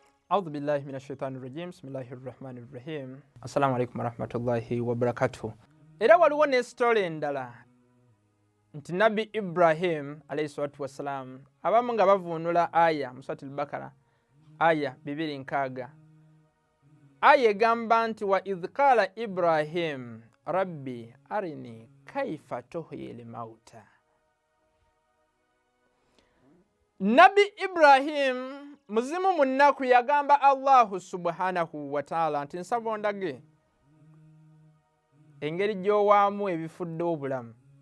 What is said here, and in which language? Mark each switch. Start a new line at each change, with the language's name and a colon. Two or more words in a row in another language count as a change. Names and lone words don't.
Arabic: أعوذ بالله من الشيطان الرجيم بسم الله الرحمن الرحيم السلام عليكم ورحمة الله وبركاته.
Ganda: Era waliwo ne story endala nti Nabbi Ibrahim
Arabic: عليه الصلاة والسلام
Ganda: abamu nga bavunula aya mu Suratul Bakara aya 2:6 aya egamba nti
Arabic: وإذ قال إبراهيم رب أرني كيف تحيي الموتى.
Ganda: Nabbi Ibrahim muzimu mu nnaku yagamba
Arabic: الله سبحانه وتعالى
Ganda: nti nsaba ondage engeri gy'owaamu ebifudde obulamu.